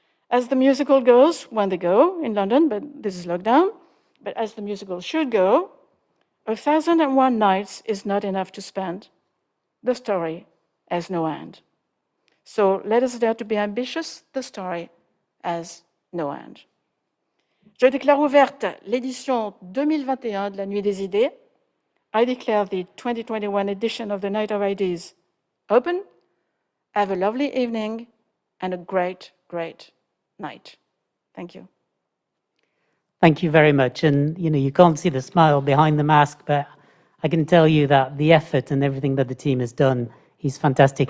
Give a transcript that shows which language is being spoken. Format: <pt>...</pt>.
<en>As the musical goes, when they go in London, but this is lockdown, but as the musical should go, 1,001 nights is not enough to spend. The story has no end. So let us dare to be ambitious, the story has no end.</en> <fr>Je déclare ouverte l'édition 2021 de la Nuit des Idées.</fr> <en>I declare the 2021 edition of the Night of Ideas open. Have a lovely evening and a great, great night. Thank you. Thank you very much. And you can't see the smile behind the mask, but I can tell you that the effort and everything that the team has done is fantastic.</en>